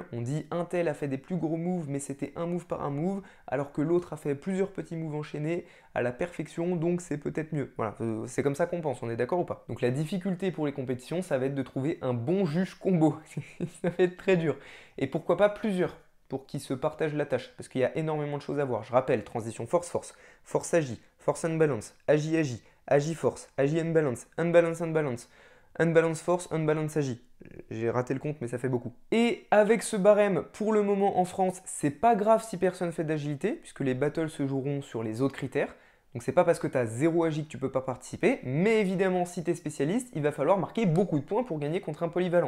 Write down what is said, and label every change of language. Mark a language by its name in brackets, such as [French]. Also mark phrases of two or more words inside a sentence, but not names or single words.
[French] On dit un tel a fait des plus gros moves mais c'était un move par un move alors que l'autre a fait plusieurs petits moves enchaînés à la perfection donc c'est peut-être mieux. Voilà, c'est comme ça qu'on pense, on est d'accord ou pas? Donc la difficulté pour les compétitions ça va être de trouver un bon juge combo. Ça va être très dur. Et pourquoi pas plusieurs pour qu'ils se partagent la tâche parce qu'il y a énormément de choses à voir. Je rappelle, transition force-force, force agi, force unbalance, agi-agi, agi-force, agi-unbalance, unbalance-unbalance. Unbalance force, unbalance agi. J'ai raté le compte, mais ça fait beaucoup. Et avec ce barème, pour le moment en France, c'est pas grave si personne fait d'agilité, puisque les battles se joueront sur les autres critères. Donc c'est pas parce que tu as 0 agi que tu peux pas participer, mais évidemment si tu es spécialiste, il va falloir marquer beaucoup de points pour gagner contre un polyvalent.